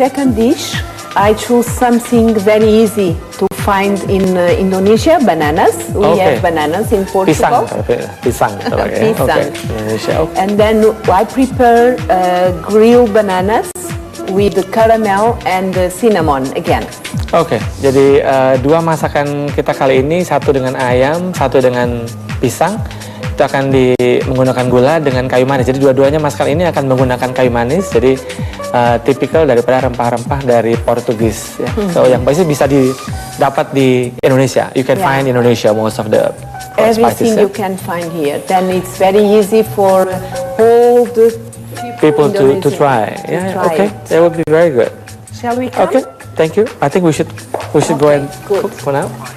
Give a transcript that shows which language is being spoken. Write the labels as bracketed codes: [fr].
[en] The second dish, I choose something very easy to find in Indonesia, bananas. We have bananas in Portugal. [id] Pisang. Pisang. [en] Indonesia. Okay. And then I prepare grilled bananas with the caramel and the cinnamon again. [id] Oke, jadi dua masakan kita kali ini, satu dengan ayam, satu dengan pisang. Itu akan menggunakan gula dengan kayu manis. Jadi dua-duanya masakan ini akan menggunakan kayu manis. Jadi tipikal daripada rempah-rempah dari Portugis. Ya. So yang pasti bisa didapat di Indonesia. [en] You can find in Indonesia most of the everything spices. You can find here. Then it's very easy for all the people to try. Okay, that would be very good. Shall we come? Okay, thank you. I think we should go and cook for now.